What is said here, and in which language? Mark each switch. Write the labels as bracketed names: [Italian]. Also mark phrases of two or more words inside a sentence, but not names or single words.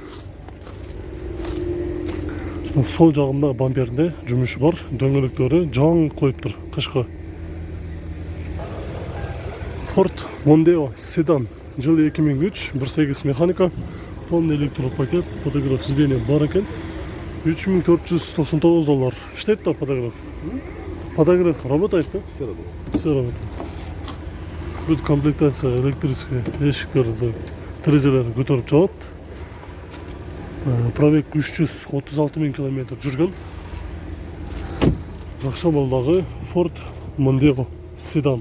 [Kyrgyz] Сол жагында бамперде жумушу бар, дөңгөлөктөрү жаңы коюптур, кышкы. Ford Mondeo sedan жыл 2003, 1.8 механика, [Russian] полный электропакет, подогрев сиденья [Kyrgyz] бар екен. $3499. Иштейт да подогрев? [Russian] Подогрев работает, да? Все работает. Все работает. [Kyrgyz] Бүт комплектация электрический эшиктерди, терезелери көтөрүп чыгат. Пробег 336 000 километр жүргөн. Жакшы балдагы Ford Mondeo седан.